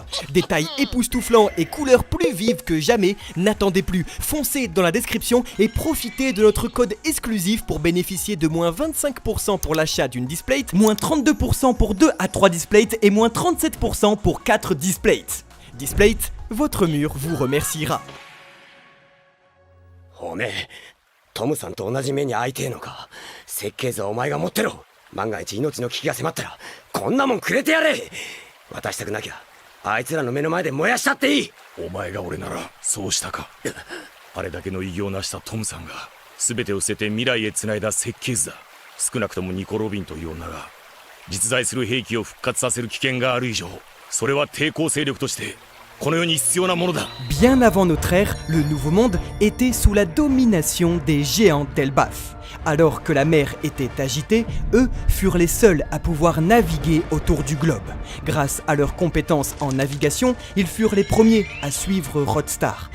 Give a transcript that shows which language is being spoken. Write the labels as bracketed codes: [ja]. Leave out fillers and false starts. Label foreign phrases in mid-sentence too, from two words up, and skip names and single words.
[fr] Détails époustouflants et couleurs plus vives que jamais, n'attendez plus. Foncez dans la description et profitez de notre code exclusif pour bénéficier de moins 25% pour l'achat d'une Displate, moins 32% pour 2 à 3 Displates et moins 37% pour 4 Displates. Displate, votre mur vous remerciera. [ja] おめえ、トムさんと同じ目に遭いてえのか。設計図はお前が持ってろ。万が一命の危機が迫ったらこんなもんくれてやれ。渡したくなきゃあいつらの目の前で燃やしたっていい。お前が俺ならそうしたか。あれだけの偉業を成したトムさんが全てを捨てて未来へ繋いだ設計図だ。少なくともニコ・ロビンという女が実在する兵器を復活させる危険がある以上、それは抵抗勢力としてこの世に必要なものだ。 [fr] Bien avant notre ère, le Nouveau Monde était sous la domination des géants d'Elbaf. Alors que la mer était agitée, eux furent les seuls à pouvoir naviguer autour du globe. Grâce à leurs compétences en navigation, ils furent les premiers à suivre Rodstar.